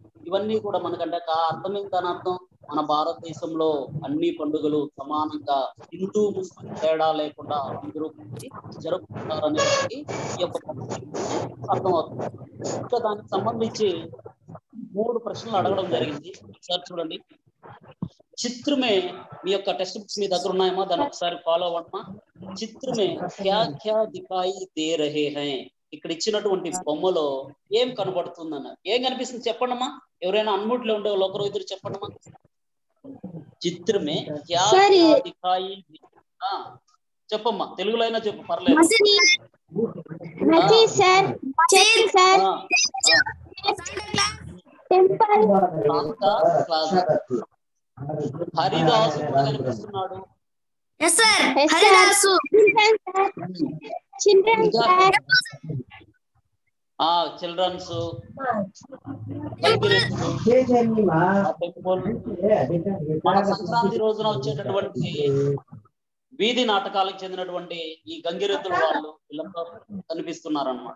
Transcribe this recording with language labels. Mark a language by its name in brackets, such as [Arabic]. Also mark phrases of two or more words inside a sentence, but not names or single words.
[Telugu] ఇవన్నీ కూడా మనకంటే అర్థం ఏంటని అర్థం, మన భారతదేశంలో అన్ని పండుగలు సమానంగా హిందూ ముస్లిం తేడా లేకుండా అందరూ జరుపుకుంటారు అనేది ఈ యొక్క అర్థం అవుతుంది. ఇంకా దానికి సంబంధించి 3 ప్రశ్నలు అడగడం జరిగింది. ఒకసారి చూడండి. చిత్రమే మీ యొక్క [English] text books [Telugu] మీ దగ్గర ఉన్నాయమ్మా, దాన్ని ఒకసారి ఫాలో అవ్వమ్మా. [Hindi] चित्र में क्या क्या दिखाई दे रहे है. [Telugu] ఇక్కడ ఇచ్చినటువంటి బొమ్మలో ఏం కనబడుతుందన్న, ఏం కనిపిస్తుంది చెప్పండమ్మా. ఎవరైనా అన్మ్యూట్ లో ఉండే వాళ్ళు ఒకరు ఇద్దరు చెప్పండమ్మా. [Hindi] चित्र में क्या क्या दिखाई, [Telugu] చెప్పమ్మా, తెలుగులో అయినా చెప్పు పర్లేదు. హరిదాసు కూడా కనిపిస్తున్నాడు. చిల్డ్రన్స్, మన సంక్రాంతి రోజున వచ్చేటటువంటి వీధి నాటకాలకు చెందినటువంటి ఈ గంగిరెద్దుల వాళ్ళు వీళ్ళంతా కనిపిస్తున్నారు అన్నమాట.